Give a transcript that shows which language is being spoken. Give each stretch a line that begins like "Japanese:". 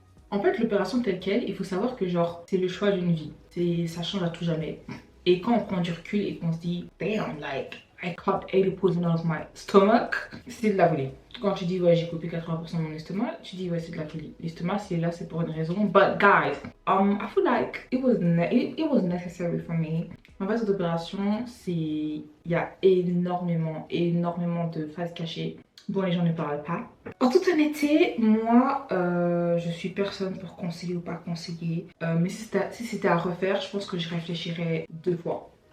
French: En fait, l'opération telle quelle, il faut savoir que genre, c'est le choix d'une vie. Ça change à tout jamais. Et quand on prend du recul et qu'on se dit,
English: damn, like, I cut 80% of my stomach,
French: c'est de la folie. Quand tu dis, ouais, j'ai coupé 80% de mon estomac, tu dis, ouais, c'est de la folie. L'estomac, c'est là, c'est pour une raison.
English: But guys, I feel like it was necessary for me.
French: En fait, cette opération, il y a énormément de phases cachées dont les gens ne parlent pas. En toute honnêteté, moi, je suis personne pour conseiller ou pas conseiller. Mais si c'était à refaire, je pense que je réfléchirais 2 fois.